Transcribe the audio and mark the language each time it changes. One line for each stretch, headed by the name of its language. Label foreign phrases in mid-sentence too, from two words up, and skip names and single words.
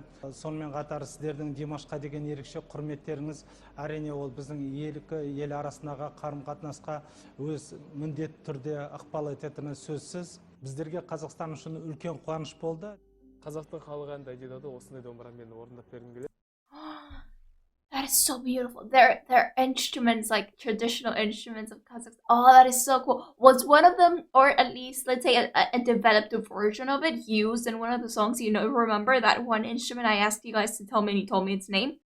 Kazakh: Сонымен қатар сіздердің Димашқа деген ерекше құрметтеріңіз, әрине ол біздің ел арасындағы қарым-қатынасқа өз міндетті түрде ықпал ететіні сөзсіз. Біздерге Қазақстан үшін үлкен қуаныш болды. Қазақтың халық әнін Дайдидауды осындай домбырамен орындап бергім келеді.
English: That is so beautiful. Their instruments, like traditional instruments of Kazakhstan. Oh, that is so cool. Was one of them, or at least let's say a developed version of it, used in one of the songs? You know, remember that one instrument I asked you guys to tell me and you told me its name?